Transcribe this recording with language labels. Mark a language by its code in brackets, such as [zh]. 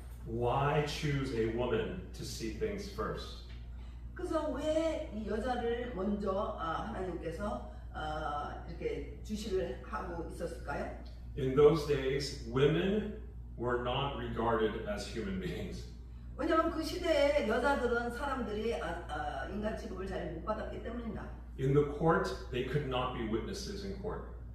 [en] Why choose a woman to see things first? [ko] 그래서 왜 이 여자를 먼저 하나님께서 이렇게 주시를 하고 있었을까요? [en] In those days, women were not regarded as human beings. [ko] 왜냐하면 그 시대에 여자들은 사람들이 인간 취급을 잘 못 받았기 때문입니다. [en] In the court, they could not be witnesses in court.